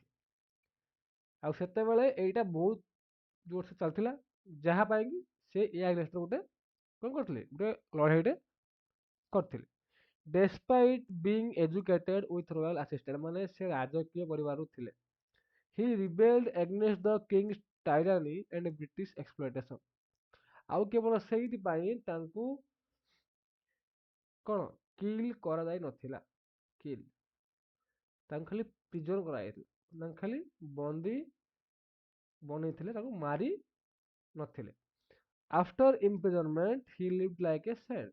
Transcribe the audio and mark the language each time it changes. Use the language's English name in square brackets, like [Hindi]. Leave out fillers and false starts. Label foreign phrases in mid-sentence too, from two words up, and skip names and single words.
[Odia] ଆଉ ସେତେବେଳେ ଏଇଟା ବହୁତ ଜୋରସେ ଚାଲିଥିଲା, ଯାହା ପାଇଁ କି ସେ ଏ ଏଗନେଷ୍ଟ ଗୋଟେ କଣ କରିଥିଲେ? ଗୋଟେ ଲଢେଇଟେ କରିଥିଲେ। [English] despite being educated with royal assistant [Odia] ମାନେ ସେ ରାଜକୀୟ ପରିବାରରୁ ଥିଲେ। [English] he rebelled against the king's tyranny and British exploitation। [Odia] ଆଉ କେବଳ ସେଇଥିପାଇଁ ତାଙ୍କୁ କଣ କିଲ୍ କରାଯାଇ ନଥିଲା। କିଲ୍, ତାଙ୍କୁ ଖାଲି ପ୍ରିଜନ କରାଯାଇଥିଲା। ତାଙ୍କୁ ଖାଲି ବନ୍ଦୀ ବନେଇଥିଲେ, ତାଙ୍କୁ ମାରି ନଥିଲେ। [English] after imprisonment he lived like a saint.